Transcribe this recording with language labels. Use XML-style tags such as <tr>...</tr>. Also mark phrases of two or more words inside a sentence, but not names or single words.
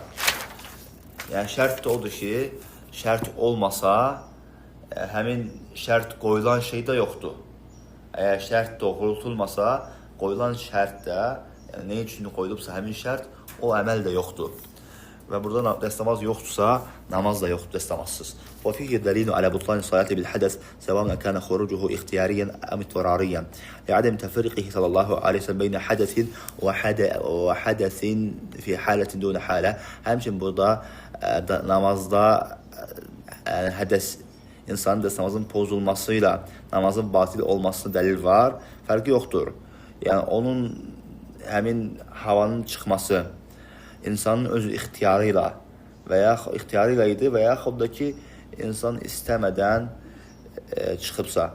<az>Yəni, şərt də odur ki, şərt olmasa, həmin şərt qoyulan şey də yoxdur. Əgər şərt doğrultulmasa, qoyulan şərt də, yəni nə üçün qoyulubsa həmin şərt, o əməl də yoxdur. Və burada dəstəmaz yoxdursa, namaz da yoxdur dəstəmazsız.</az> <ar>وفيه دليل على بطلان الصلاة بالحدث سواء كان خروجه اختياريا أم اضطراريا لعدم تفرقه صلى الله عليه وسلم بين حدث وحدث في حالة دون حالة.</ar> <az>Həmçinin burada namazda hədəs insanın namazın pozulmasıyla namazın batil olmasına dəlil var. Fərqi yoxdur. Yəni onun həmin havanın çıxması insanın öz ixtiyarıyla idi və yaxud da ki insan istəmədən çıxıbsa.</az>